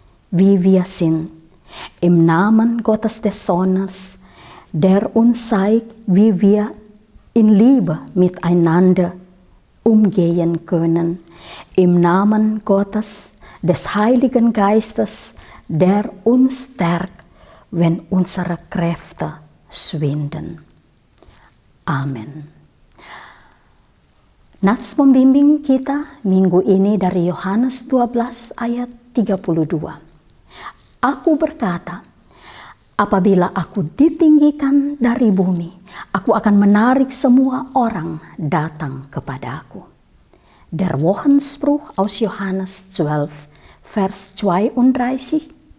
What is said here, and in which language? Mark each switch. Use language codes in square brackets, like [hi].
[de] wie wir sind, im Namen Gottes des Sohnes, der uns zeigt, wie wir in Liebe miteinander umgehen können, im Namen Gottes, des Heiligen Geistes, der uns stärkt, wenn unsere Kräfte schwinden. [id] Amin. Nats pembimbing kita minggu ini dari Yohanes 12 ayat 32. Aku berkata, apabila aku ditinggikan dari bumi, aku akan menarik semua orang datang kepadaku. [de] Der Wochenspruch aus Johannes 12, Vers 32.